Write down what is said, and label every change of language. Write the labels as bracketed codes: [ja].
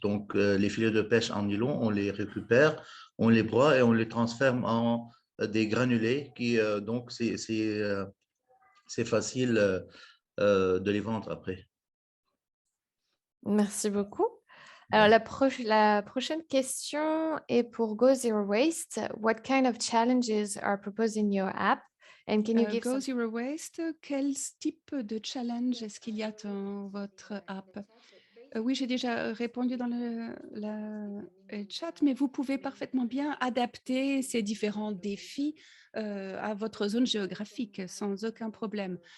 [fr] Donc, les filets de pêche en nylon, on les récupère, on les broie et on les transforme en des granulés donc, c'est facile de les vendre après. Merci beaucoup. Alors, la prochaine question est pour Go Zero Waste. [en] What kind of challenges are proposed in your app? And can you give [fr] Go Zero Waste, quel type de challenge est-ce qu'il y a dans votre app? Oui, j'ai déjà répondu dans le chat, mais vous pouvez parfaitement bien adapter ces différents défis à votre zone géographique sans aucun problème.